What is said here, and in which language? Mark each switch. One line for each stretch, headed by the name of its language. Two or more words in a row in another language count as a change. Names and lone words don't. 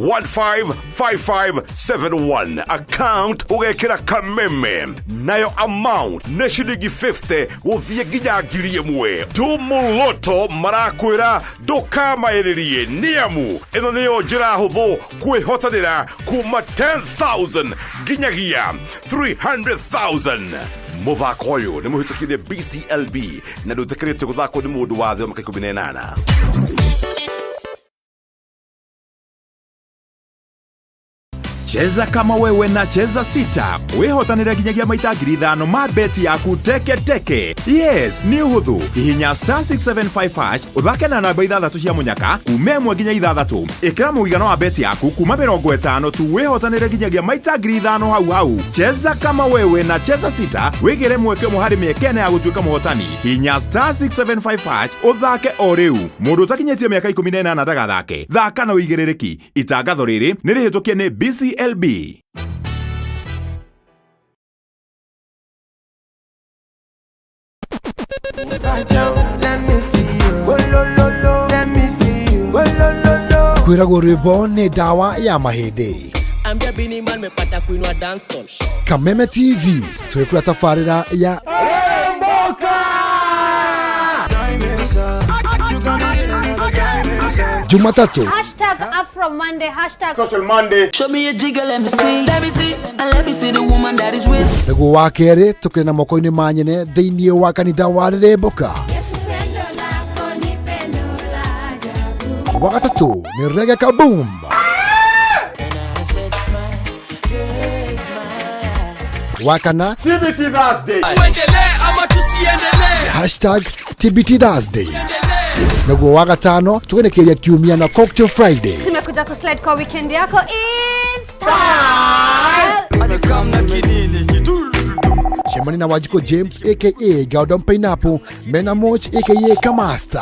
Kikuyu: 155571 account ũgekĩra Kameme nayo amount nĩ ciringi 50 gũthiĩ nginya 1,000 Tumuluto marakwĩra ndũkamaĩrĩrie nĩamu ĩno nĩyo njĩra hũthũ kwĩhotanĩra kuma 10,000 nginyagia 300,000 muthako ũyũ nĩ mũhĩtũkĩire BCLB na ndũtĩkĩrĩte gũthakwo nĩ mũndũ wa thĩ wa mĩaka 18.
Swahili: Cheza kama wewe na cheza sita
Kikuyu: wihotanire nginyagia maita 5,000 ma beti yaku teke. Yes, ni uhuthu ihinya *675# uthake na namba 6 cia munyaka kuma 1 nginya 6 ikira muigano wa beti yaku kuma 50 tu wihotanire nginyagia maita 5,000 hau.
Swahili: Cheza kama wewe na cheza sita
Kikuyu: wigire mweke muhari miekene ya gutuika muhotani hinya *675# uthake o riu mundu utakinyetie miaka 18 ndagathake thaka na uigiririki itangatho riri ni rihitukie ni BCLB. Kwiragwo rwimbo nĩ ndawa ya mahĩndĩ. Kameme TV twĩkũra tabarĩra ya Jumatatu
English: #AfroMonday Social Monday. Show me a jigger, let me see and let me see the woman that is with.
Kikuyu: Nĩguo wa kerĩ tũkĩrĩ na moko-inĩ ma nyene thĩinĩ wa kanitha wa Rĩrĩmbũka. Wa gatatũ nĩ Reggae Kaboom. Wa kana
English: TBT Thursday. #TBT Thursday.
Kikuyu: naguo wa gatano tugenekeria kiumia na Cocktail Friday.
Swahili: Tumekuja kuslide kwa weekend yako
English: in style.
Swahili: Shemani na Wajiko James aka Gordon Pineapple, Mena Moch aka Kamasta.